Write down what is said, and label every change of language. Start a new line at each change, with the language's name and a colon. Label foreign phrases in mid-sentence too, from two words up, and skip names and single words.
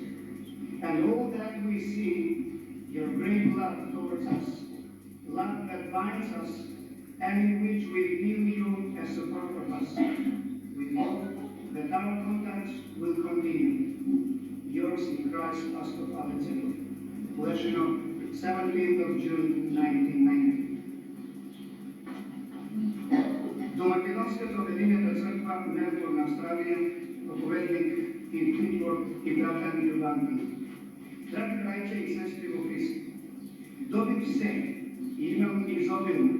English: And all that we see, your great love towards us, love that binds us, and in which we feel you as a part of us. We hope that our contacts will continue. Yours in Christ, Pastor Pavel Collection, 17th of June, 1990.
Macedonian: До Македонската обединета црква Мелбурн, Австралија, проповедник Кит Whitford и брат Андрю Банти. Драги браќа и сестри во Христа, добив се и имам изобилно.